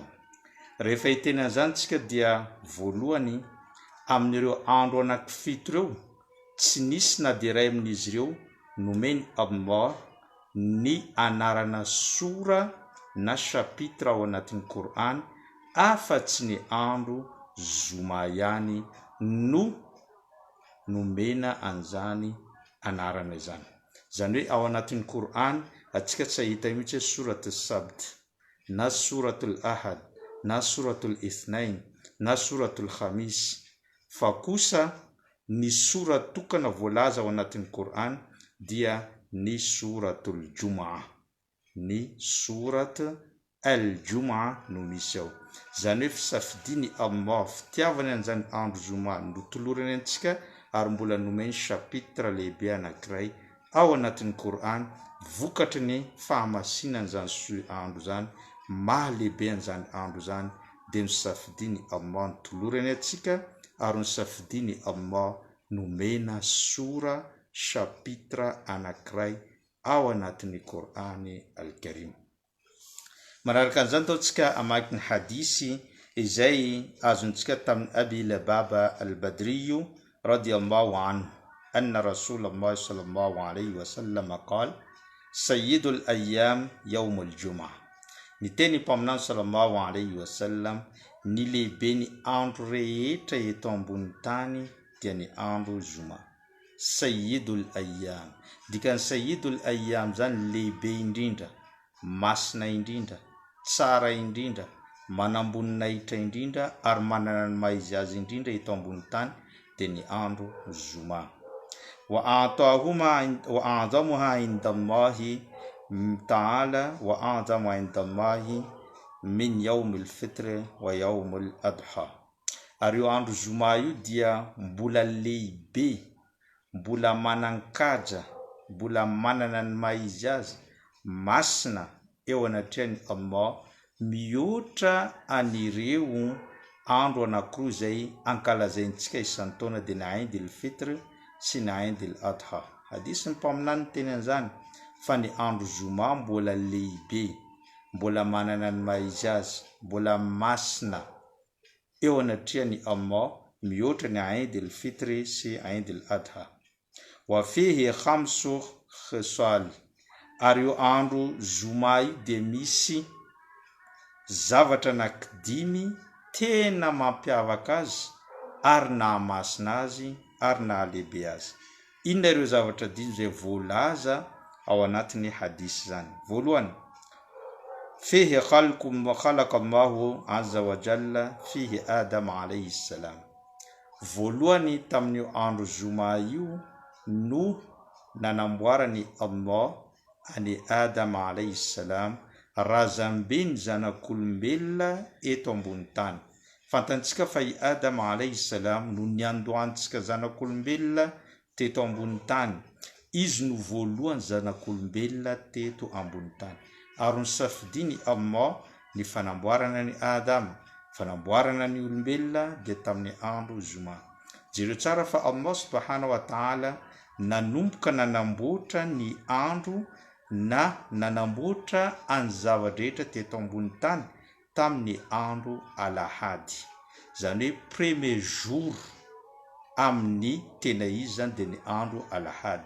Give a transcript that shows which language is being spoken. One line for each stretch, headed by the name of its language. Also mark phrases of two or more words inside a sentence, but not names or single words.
Malagasy: Rehefa hiteny an'izany tsika dia voalohany amin'ireo andro anankifito ireo tsy nisy na dia iray amin'izy ireo nomeny Allah ny anarana sora na chapitre ao anatin'ny Qur'an afa-tsy ny andro zoma ihany no nomena an'izany anarana izany. Zany hoe ao anatin'ny Korana atsika tsy ahita mihitsy hoe suratul Sabt na suratul Ahad na suratul Ithnain na suratul Khamis, fa kosa ny sura tokana voalaza ao anatin'ny Korana dia ny suratul Jumu'ah, ny surat al-Jumu'ah no misy ao. Zany hoe fisafidiny Allah, fitiavany an'izany andro Juma notolorany antsika ary mbola nomeny chapitre lehibe anankiray ao anatin'ny Korana vokatry ny fahamasinan'izany andro zany, mahalehibe an'izany andro zany, dia nisafidiny Allah nitolorany antsika ary nisafidiny Allah nomena sura chapitre anankiray ao anatin'ny Korany al-Karim. Manaraka an'izany taontsika amaky ny hadisy izay azontsika tamin'ny Abi Lababa al-Badriyu
Arabic: رضي الله عنه أن رسول الله صلى الله عليه وسلم قال سيد الأيام يوم الجمعة.
Malagasy: Ny teny mpaminany
Arabic: صلى الله عليه وسلم,
Malagasy: ny lehibe ny andro rehetra eto ambony tany dia ny andro Juma.
Arabic: سيد الأيام,
Malagasy: dikany
Arabic: سيد الأيام
Malagasy: zany lehibe indrindra, masina indrindra, tsara indrindra, manamboninahitra indrindra ary manana ny maizy azy indrindra eto ambony tany dia ny andro Juma.
Arabic: وأعظمها عند الله تعالى وأعظم عند الله من يوم الفطر ويوم الأضحى.
Malagasy: Ary io andro Juma io dia mbola lehibe, mbola manan-kaja, mbola manana ny maizy azy, masina eo anatrehany Allah, mihoatra anireo andro anankiroa izay ankalazaintsika isan-taona dia ny Eid al-Fitr sy ny Eid al-Adha. Hadisy ny mpaminany teny an'izany fa ny andro Juma mbola lehibe, mbola manana ny maizy azy, mbola masina eo anatrehany Allah, mihoatra ny Eid al-Fitr sy Eid al-Adha.
Arabic: وفيه خمس خصال,
Malagasy: ary io andro Juma io dia misy zavatra anankidimy tena mampiavaka azy ary nahamasina azy ary nahalehibe azy. Inona ireo zavatra dimy izay voalaza ao anatin'ny hadisy zany? Voalohany,
Arabic: فيه خلق الله عز وجل فيه آدم عليه السلام.
Malagasy: Voalohany tamin'io andro Juma io no nanamboarany Allah ani Adam
Arabic: عليه السلام,
Malagasy: razambe ny zanak'olombelona eto ambony tany. Fantantsika fa i Adam
Arabic: عليه السلام
Malagasy: no niandohantsika zanak'olombelona teto ambony tany. Izy no voalohany zanak'olombelona teto ambony tany. Ary nisafidiny Allah ny fanamboarana ny Adam, fanamboarana ny olombelona dia tamin'ny andro Juma. Jereo tsara fa Allah
Arabic: سبحانه وتعالى
Malagasy: nanomboka nanamboatra ny andro na nanamboatra any zavadrehetra teto ambony tany tamin'ny andro Alahady. Zany hoe
French: premier jour
Malagasy: amin'ny tena izy zany dia ny andro Alahady.